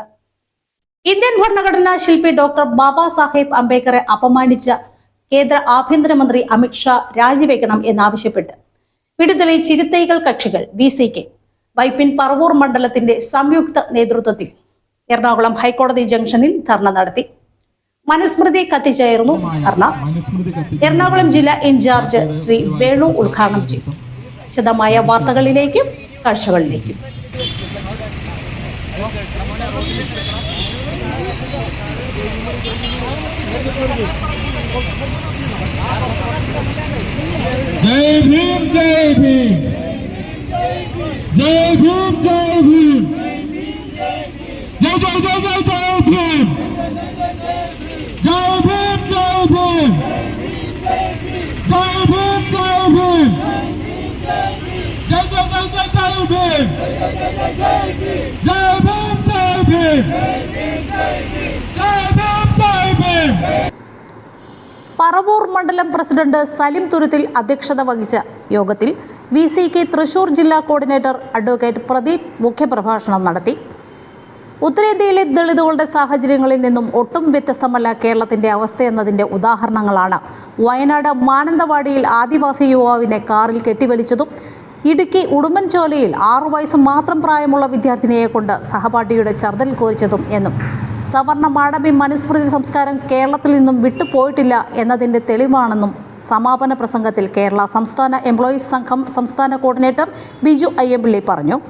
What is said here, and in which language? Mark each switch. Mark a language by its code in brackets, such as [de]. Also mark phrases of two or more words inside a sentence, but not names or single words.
[ml] ഇന്ത്യൻ ഭരണഘടനാ ശില്പി ഡോക്ടർ ബാബാ സാഹേബ് അംബേദ്കറെ അപമാനിച്ച കേന്ദ്ര ആഭ്യന്തരമന്ത്രി അമിത്ഷാ രാജിവെക്കണം എന്നാവശ്യപ്പെട്ട് വിടുതലൈ ചിരുത്തൈകൾ കക്ഷികൾ VCK വൈപ്പിൻ പറവൂർ മണ്ഡലത്തിന്റെ സംയുക്ത നേതൃത്വത്തിൽ എറണാകുളം ഹൈക്കോടതി ജംഗ്ഷനിൽ ധർണ നടത്തി. മനുസ്മൃതി കത്തിച്ചായിരുന്നു ധർണ. എറണാകുളം ജില്ലാ ഇൻചാർജ് ശ്രീ വേണു ഉദ്ഘാടനം ചെയ്തു. വിശദമായ വാർത്തകളിലേക്കും കാഴ്ചകളിലേക്കും. [hi] जय भीम जय भीम जय भीम जय भीम जय जय जय जय जय भीम जय भीम जय भीम जय भीम जय भीम जय जय जय जय जय भीम जय भीम जय भीम जय भीम जय भीम. [ml] പറവൂർ മണ്ഡലം പ്രസിഡന്റ് സലിം തുരുത്തിൽ അധ്യക്ഷത വഹിച്ച യോഗത്തിൽ VCK തൃശൂർ ജില്ലാ കോർഡിനേറ്റർ അഡ്വക്കേറ്റ് പ്രദീപ് മുഖ്യപ്രഭാഷണം നടത്തി. ഉത്തരേന്ത്യയിലെ ദളിതുകളുടെ സാഹചര്യങ്ങളിൽ നിന്നും ഒട്ടും വ്യത്യസ്തമല്ല കേരളത്തിന്റെ അവസ്ഥയെന്നതിന്റെ ഉദാഹരണങ്ങളാണ് വയനാട് മാനന്തവാടിയിൽ ആദിവാസി യുവാവിനെ കാറിൽ കെട്ടിവലിച്ചതും ഇടുക്കി ഉടുമ്പൻചോലയിൽ 6 വയസ്സ് മാത്രം പ്രായമുള്ള വിദ്യാർത്ഥിനിയെ കൊണ്ട് സഹപാഠിയുടെ ഛർദ്ദൽ കോരിച്ചതും എന്നും സവർണ മാടമ്പി മനുസ്മൃതി സംസ്കാരം കേരളത്തിൽ നിന്നും വിട്ടുപോയിട്ടില്ല എന്നതിൻ്റെ തെളിവാണെന്നും സമാപന പ്രസംഗത്തിൽ കേരള സംസ്ഥാന എംപ്ലോയീസ് സംഘം സംസ്ഥാന കോർഡിനേറ്റർ ബിജു അയ്യമ്പിള്ളി പറഞ്ഞു.